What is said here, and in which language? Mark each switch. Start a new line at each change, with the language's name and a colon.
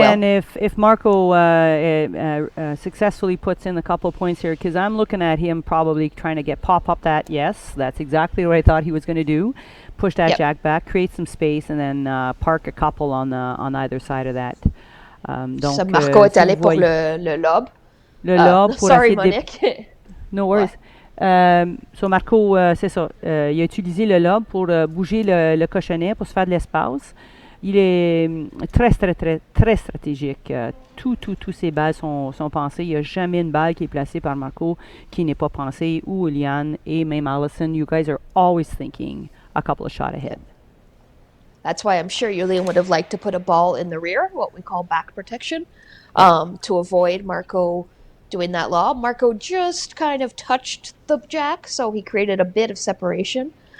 English: Again, if Marco successfully puts in a couple of points here, because I'm looking at him probably trying to pop up that, that's exactly what I thought he was going to do. Push that jack back, create some space, and then park a couple on either side of that.
French: Donc, so Marco est allé pour le lob. Le lob pour
English: sorry, Monique. No worries. So Marco,
French: c'est ça. Il a utilisé le lob pour bouger le cochonnet, pour se faire de l'espace. Il est très stratégique. Tous ses balles sont pensées. Il n'y a jamais une balle qui est placée par Marco qui n'est pas pensée, ou Iulian et même Allison.
English: You guys are always thinking a couple of shots ahead. That's why I'm sure Iulian would have liked to put a ball in the rear, what we call back protection, to avoid Marco doing that lob. Marco just kind of touched the jack, so he created a bit of separation.